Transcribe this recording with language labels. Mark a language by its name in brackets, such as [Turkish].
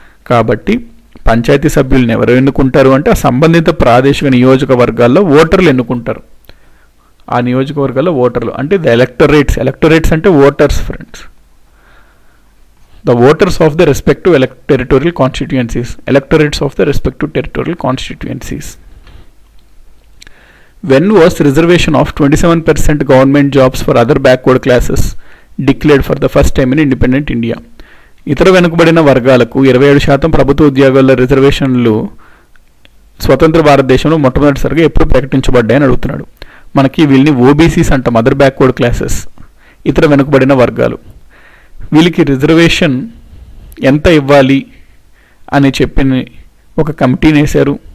[Telugu] కాబట్టి పంచాయతీ సభ్యులను ఎవరు ఎన్నుకుంటారు అంటే ఆ సంబంధిత ప్రాదేశిక నియోజకవర్గాల్లో ఓటర్లు ఎన్నుకుంటారు. ఆ నియోజకవర్గాల్లో ఓటర్లు అంటే ద ఎలక్టరేట్స్. ఎలక్టరేట్స్ అంటే voters friends. [English] The voters of the respective territorial constituencies. Electorates of the respective territorial constituencies. When was reservation of 27% government jobs for other backward classes declared for the first time in independent India? [Telugu] ఇతర వెనుకబడిన వర్గాలకు 27% ప్రభుత్వ ఉద్యోగాల్లో రిజర్వేషన్లు స్వతంత్ర భారతదేశంలో మొట్టమొదటిసారిగా ఎప్పుడు ప్రకటించబడ్డాయని అడుగుతున్నాడు. మనకి వీళ్ళని ఓబీసీస్ అంటాం, అదర్ బ్యాక్వర్డ్ క్లాసెస్, ఇతర వెనుకబడిన వర్గాలు. వీళ్ళకి రిజర్వేషన్ ఎంత ఇవ్వాలి అని చెప్పి ఒక కమిటీని వేశారు.